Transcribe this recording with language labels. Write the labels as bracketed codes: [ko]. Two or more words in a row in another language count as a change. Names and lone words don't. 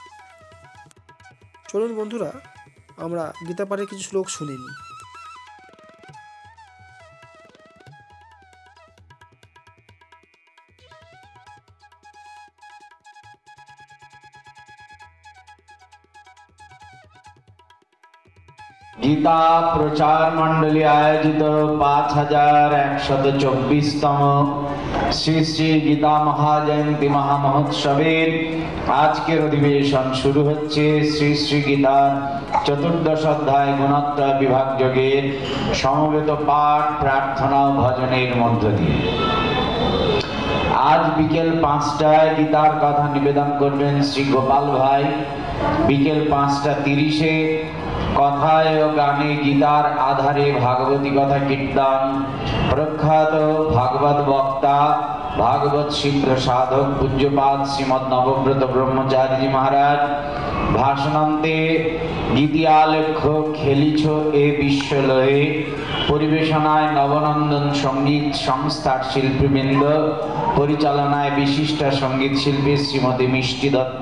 [bn] চলুন বন্ধুরা, আমরা গীতা পাঠের কিছু শ্লোক শুনে নিই। গীতা প্রচার মণ্ডলী আয়োজিত 5124তম শ্রী শ্রী গীতা মহাজয়ন্তী মহামহোৎসবের আজকের অধিবেশন শুরু হচ্ছে শ্রী শ্রী গীতার চতুর্দশ অধ্যায় গুণত্রয় বিভাগ যোগের সমবেত পাঠ প্রার্থনা ভজনের মধ্য দিয়ে আজ বিকেল 5টায় গীতার কথা নিবেদন করবেন শ্রী গোপাল ভাই। বিকেল 5:30 কথায় গানে গীতার আধারে ভাগবতী কথা কীর্তন প্রখ্যাত ভাগবত বক্তা ভাগবত সিদ্ধ সাধক পূজ্যপাদ শ্রীমদ নবব্রত ব্রহ্মচারী জী মহারাজ ভাষণান্তে গীতিয়ালেখ্য খেলিছ এ বিশ্বলয়ে পরিবেশনায় নবনন্দন সঙ্গীত সংস্থার শিল্পীবৃন্দ পরিচালনায় বিশিষ্ট সঙ্গীত শিল্পী শ্রীমতী মিষ্টি দত্ত।